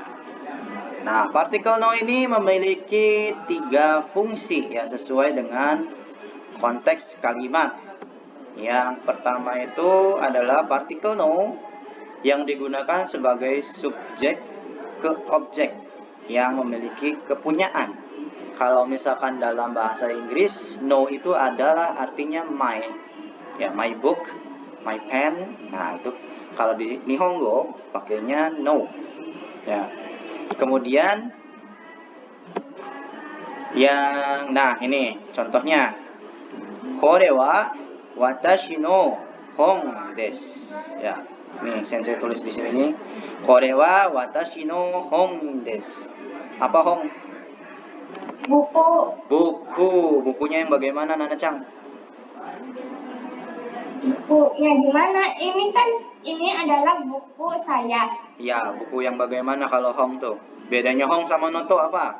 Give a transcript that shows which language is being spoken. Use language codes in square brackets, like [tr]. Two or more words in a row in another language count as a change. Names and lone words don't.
[id] Nah, partikel no ini memiliki 3 fungsi ya sesuai dengan konteks kalimat. Yang pertama itu adalah partikel no yang digunakan sebagai subjek ke objek yang memiliki kepunyaan. Kalau misalkan dalam bahasa Inggris, no itu adalah artinya my. Ya, [en] my book, my pen. [id] Nah, itu kalau di Nihongo pakainya no. Ya. Kemudian ini contohnya. [ja] これは私の本です. [id] Ya. Nih, sensei tulis di sini nih. [ja] これは私の本です. [id] Apa hon? Bukunya yang bagaimana, Nana Chang? Bukunya gimana? Ini adalah buku saya. Ya, buku yang bagaimana kalau hong tuh? Bedanya hong sama noto apa?